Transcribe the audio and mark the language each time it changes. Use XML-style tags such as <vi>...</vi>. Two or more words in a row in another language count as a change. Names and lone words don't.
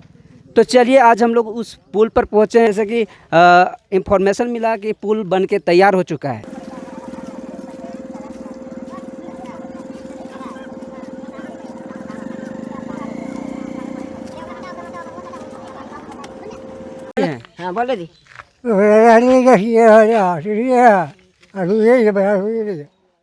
<hi>तो चलिए आज हम लोग उस पुल पर पहुँचे हैं। जैसे कि इंफॉर्मेशन मिला कि पुल बन के तैयार हो चुका है। हाँ बोलो दी</hi> <id>Ini kasih ya, sini ya. Aku ini sebenarnya ini.</id>